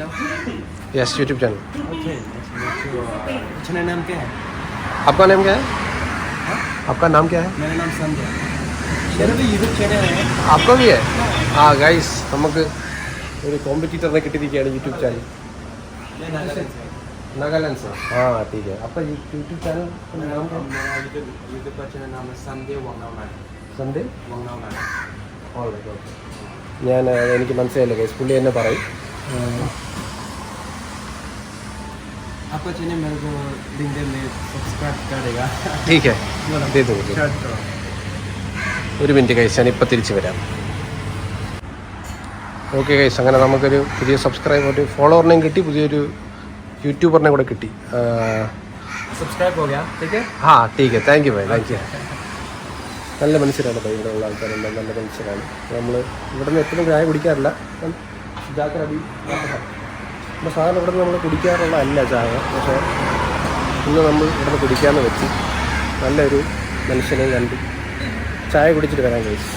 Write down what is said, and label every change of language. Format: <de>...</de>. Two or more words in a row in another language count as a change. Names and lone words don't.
<en>Yes, YouTube channel.</en> <hi>अच्छा नाम क्या है? आपका नाम क्या है? आपका नाम क्या है? मेरा नाम संजय। मेरा भी यूट्यूब चैनल है। आपका भी है? हाँ गाइस,</hi> <ml>നമുക്ക് ഒരു കോമ്പറ്റീറ്ററിനെ കിട്ടിയിരിക്കുകയാണ്</ml> <en>YouTube channel.</en> <hi>मैं नागालैंड से। नागालैंड से? हाँ ठीक है. आपका</hi> <en>YouTube channel</en> <hi>नाम क्या? मेरा यूट्यूब का चैनल नाम है संजय वांगनावनान।</hi> <en>സൺഡേ</en> <hi>वांगनावनान।</hi> <en>All right okay.</en> <ml>ഞാൻ എനിക്ക് മനസ്സിലായില്ല ഗൈസ്, പുള്ളി എന്നെ പറയും.</ml> <hi>आपका चैनल मेरे को लिंक्डइन में सब्सक्राइब करेगा। ठीक है, दे दो.</hi> <ml>ഒരു മിനിറ്റ് ഗൈസ്, ഞാൻ ഇപ്പം തിരിച്ച് വരാം.</ml> <en>Okay guys,</en> <ml>അങ്ങനെ നമുക്കൊരു പുതിയ സബ്സ്ക്രൈബ്, ഒരു ഫോളോവറിനെയും കിട്ടി, പുതിയൊരു യൂട്യൂബറിനെ കൂടെ കിട്ടി.</ml> <hi>सब्सक्राइब हो गया, ठीक है? हाँ ठीक है,</hi> <en>Thank you bye, thank you.</en> <ml>നല്ല മനുഷ്യരാണ് ബൈ, ഇവിടെ ഉള്ള ആൾക്കാരെല്ലാം നല്ല മനുഷ്യരാണ്. നമ്മൾ ഇവിടെ നിന്ന് എപ്പോഴും ചായ കുടിക്കാറില്ല. ജാക്കറബി നമ്മൾ സാധാരണ ഇവിടെ നിന്ന് നമ്മൾ കുടിക്കാറുള്ള അല്ല ചായ, പക്ഷേ ഇന്ന് നമ്മൾ ഇവിടെ നിന്ന് കുടിക്കാമെന്ന് വെച്ച് നല്ലൊരു മനുഷ്യനെ കണ്ട് ചായ കുടിച്ചിട്ട് വരാൻ കഴിച്ചു.</ml>